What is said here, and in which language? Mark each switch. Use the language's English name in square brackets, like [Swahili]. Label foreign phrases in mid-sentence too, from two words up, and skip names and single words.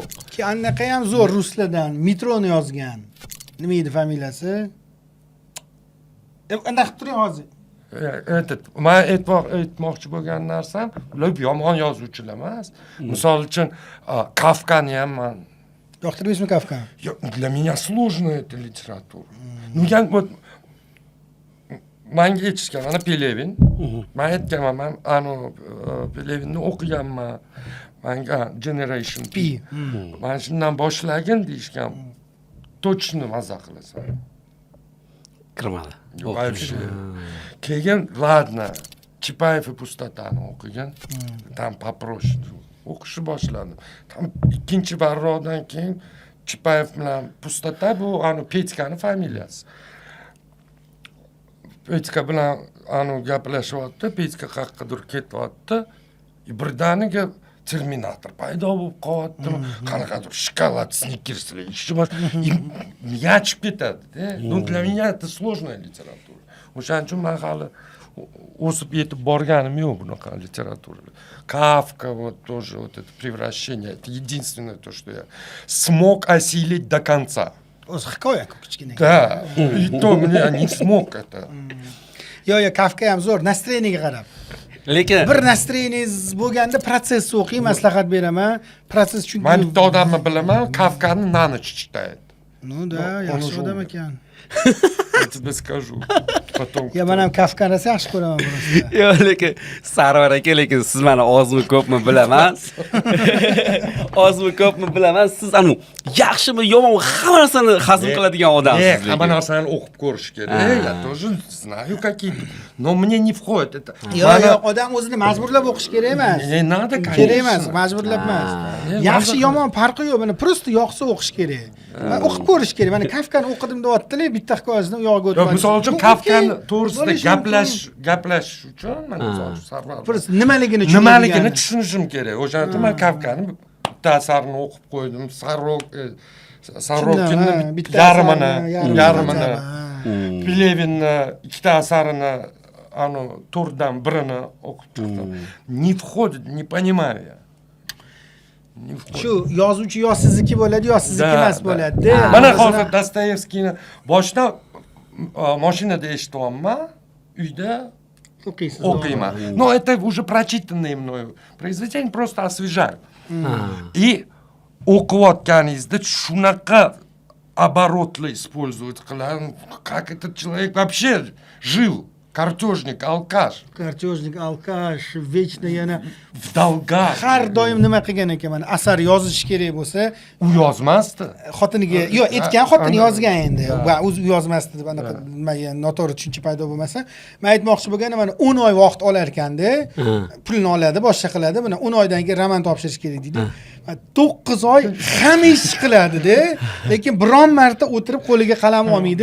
[Uzbek] Ki anaqa ham zo'r ruslardan metroni yozgan. Nima edi familiyasi? Anaqa qilib turing hozir. Men aytmoqchi bo'lgan narsam, ular yomon yozuvchilar emas. Misol uchun Kafkani ham men yoqtirmaysizmi Kafkani? [Russian] Для меня сложная эта литература. Ну, я вот [Uzbek] menga aytishgan, mana Pelevin. Men aytganman, men Pelevinni o'qiganman. Menga Generation P. Men shundan boshlagin deyishgan. Точно maza qilasan. Kirmadi. [Russian] Вообще. Keyin ладно, Chipayev и Pustotani o'qigan. Там попроще. [Uzbek] O'qishni boshladim. Tam ikkinchi barrodan keyin Chipayev bilan Pustota bu Petkani familiyasi. Petka bilan gaplashyapti, Petka qayergadir ketyapti. Birdaniga Terminator paydo bo'lib qolyapti. Qanaqadir shokolad, snikkerslar ichib bor. Miya chiqib ketadi-da. [Russian] Ну, для меня это сложная литература. [Uzbek] O'shaning uchun men hali o'sib yetib borganim yo'q bunaqa literaturaga. [Russian] Kafka вот тоже вот это превращение, это единственное то, что я смог осилить до конца. [Uzbek] O'zi hikoya-ku kichkina. [Russian] Да, и то мне не смог это. [Uzbek] Yo, Kafka ham zo'r, настроениyaga qarab. Lekin bir настроениyangiz bo'lganda protsessni o'qing, maslahat beraman. Protsess chunki Men bitta odamni bilaman, Kafkani [Russian] на ночь читает. Ну да, [Uzbek] yaxshi odam ekan. [Russian] Я тебе скажу. Потом. [Uzbek] Ya men ham Kafkani rosa yaxshi ko'raman burasida. Yo'q, lekin Sarvar aka, lekin siz meni ozmi ko'pmi bilaman. Ozmi ko'pmi bilaman. Siz yaxshimi yomonmi hamma narsani hazm qiladigan odamsiz. Hamma narsani o'qib ko'rish kerak. [Russian] Я тоже знаю какие-то, но мне не входит это. [Uzbek] Yo'q, odam o'zini majburlab o'qish kerak emas. [Russian] Не надо, [Uzbek] Kerak [Russian] конечно. [Uzbek] emas, majburlab emas. Yaxshi yomon farqi yo'q, buni просто yoqsa o'qish kerak. O'qib ko'rish kerak. Mana Kafkani o'qidim deyaptilar, bitta hikoyasini u yoqqa o'tib. Misol uchun Kafkani to'g'risida gaplashish uchun men misol uchun Sarvar nimaligini tushunishim kerak. O'shaning uchun men Kafkani bitta asarini o'qib qo'ydim. Sorokinni yarmini, Pelevinni ikkita asarini, to'rtdan birini o'qib chiqdim. [Russian] Не входит, не понимаю я. [Uzbek] Shu yozuvchi yo sizniki bo'ladi, yo sizniki emas bo'ladi. Mana hozir Dostoyevskiyni boshdan mashinada eshityapman, uyda o'qiyman. [Russian] Но это уже прочитанные мною произведения, просто освежаю. [Uzbek] И o'qiyotganingizda shunaqa [Russian] оборотlar используют [Uzbek] qiladi. [Russian] Как этот человек вообще жил? Картежник, алкаш. Картежник, alkash, вечно yana В долгах. [Uzbek] har doim nima qilgan ekan, mana asar yozish kerak bo'lsa, U yozmasdi. xotiniga, yo'q, aytgan xotini yozgan endi. Va o'zi yozmasdi deb anaqa nimaga noto'g'ri tushuncha paydo bo'lmasa, men aytmoqchi bo'lganim, mana 10 oy vaqt olar ekanda, pulni oladi, boshqa qiladi. Mana 10 oydan keyin roman topshirish kerak deydi. 9 oy hamma ish qiladi-da, lekin biron marta o'tirib qo'liga qalam olmaydi.